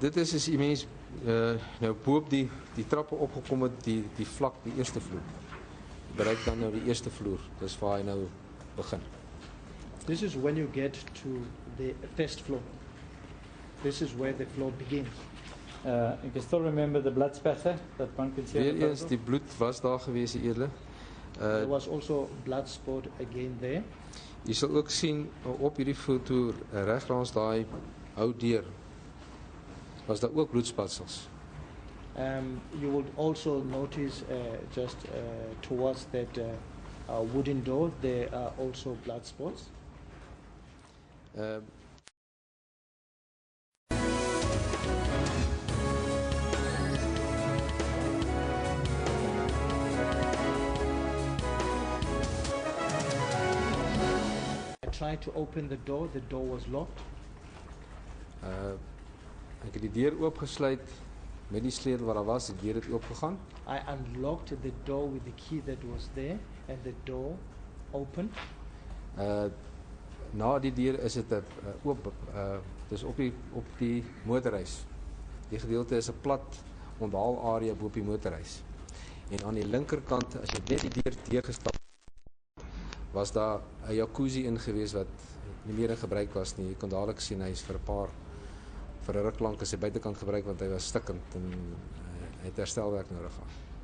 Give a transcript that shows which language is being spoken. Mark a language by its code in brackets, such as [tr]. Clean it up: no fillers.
[af] dit is as jy mens nou bo op die trappe opgekom het, die vlak, die eerste vloer. Bereik dan nou die eerste vloer. Dis waar hy nou begin. [en] This is when you get to the first floor. This is where the floor begins. You can still remember the blood spatter that one could see. [af] Weer eens, die bloed was daar gewees, die edele. [en] There was also blood spot again there. [af] Jy sal ook sien op hierdie foto reg langs daai ou deur was daar ook bloedspatsels. [en] You would also notice just towards that wooden door there are also blood spots. I tried to open the door was locked. [af] Ek het die deur oopgesluit met die sleutel wat daar was, die deur het oopgegaan. [en] I unlocked the door with the key that was there and the door opened. [af] Na die deur is dit oop, dis op die motorhuis. Die gedeelte is 'n plat onthaalarea bo op die motorhuis. En aan die linkerkant, as jy net die deur gestap was daar 'n jacuzzi in gewees wat nie meer in gebruik was nie. Jy kon dadelik sien hy is vir 'n ruk lank as hy buitekant gebruik want hy was stikkend en hy het herstelwerk nodig gehad.